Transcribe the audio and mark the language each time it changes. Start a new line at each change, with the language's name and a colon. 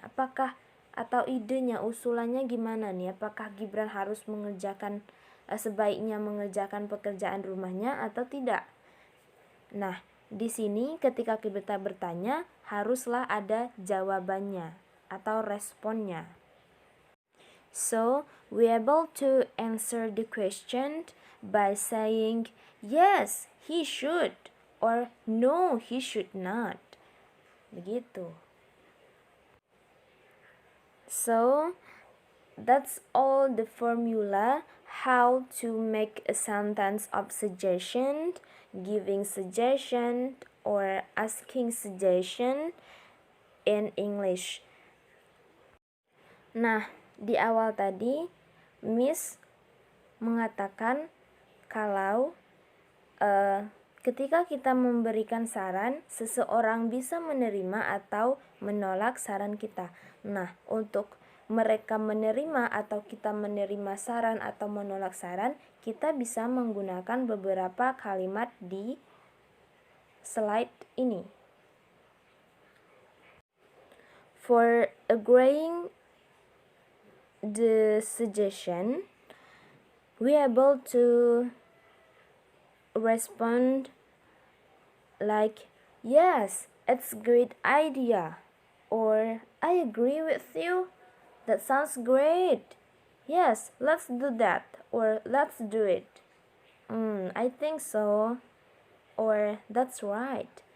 Indonesian: Apakah atau idenya, usulannya gimana nih? Apakah Gibran harus sebaiknya mengerjakan pekerjaan rumahnya atau tidak? Nah, di sini ketika kita bertanya haruslah ada jawabannya atau responnya.
English: So, we able to answer the question by saying yes, he should or no, he should not. Begitu. So, that's all the formula how to make a sentence of suggestion, giving suggestion, or asking suggestion in English.
Indonesian: Nah, di awal tadi Miss mengatakan kalau ketika kita memberikan saran, seseorang bisa menerima atau menolak saran kita. Nah, untuk mereka menerima atau kita menerima saran atau menolak saran, kita bisa menggunakan beberapa kalimat di slide ini.
English: For agreeing the suggestion, we able to respond like, yes, it's a great idea, or I agree with you, that sounds great, yes, let's do that, or let's do it, I think so, or that's right.